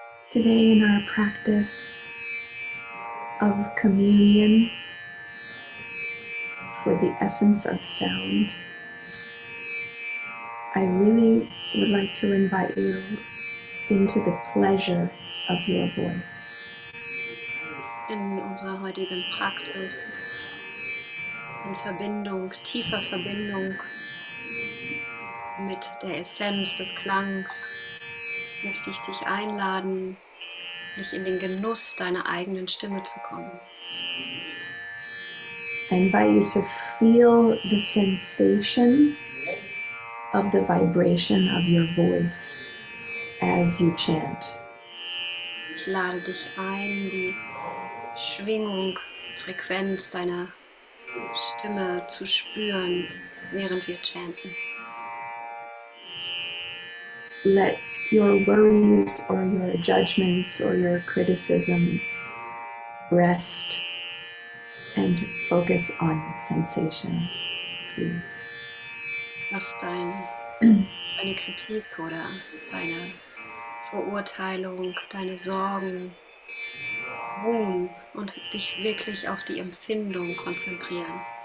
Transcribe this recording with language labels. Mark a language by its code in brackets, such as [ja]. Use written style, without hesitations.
[en] Today in our practice of communion with the essence of sound, I really would like to invite you into the pleasure of your voice. [de] In unserer heutigen Praxis, in Verbindung, tiefer Verbindung mit der Essenz des Klangs, möchte ich dich einladen, nicht in den Genuss deiner eigenen Stimme zu kommen. [en] I invite you to feel the sensation of the vibration of your voice as you chant. [de] Ich lade dich ein, die Schwingung, Frequenz deiner Stimme zu spüren, während wir chanten. [en] Let your worries or your judgments or your criticisms rest and focus on sensation, please. [de] Lass deine Kritik oder deine Verurteilung, deine Sorgen ruhen und dich wirklich auf die Empfindung konzentrieren.